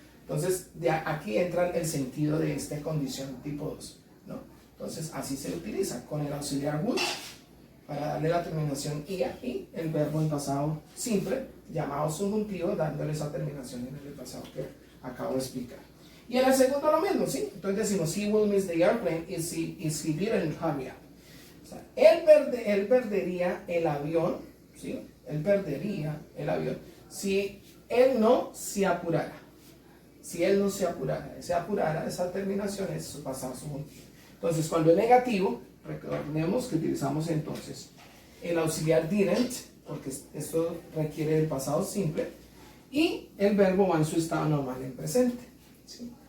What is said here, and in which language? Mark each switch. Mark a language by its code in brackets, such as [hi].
[es] Entonces, de aquí entra el sentido de esta condición tipo 2, ¿no? Entonces, así se utiliza con el auxiliar would para darle la terminación ia y el verbo en pasado simple, llamado subjuntivo, dándole esa terminación en el pasado que acabo de explicar. Y en el segundo lo mismo, ¿sí? [en] Entonces decimos, he will miss the airplane if he didn't hurry up. [es] O sea, él perdería el avión, ¿sí? Él perdería el avión si él no se apurara. Si él no se apurara, esa terminación es su pasado subjuntivo. Entonces, cuando es negativo, recordemos que utilizamos entonces el auxiliar didn't, porque esto requiere el pasado simple, y el verbo va en su estado normal en presente, ¿sí?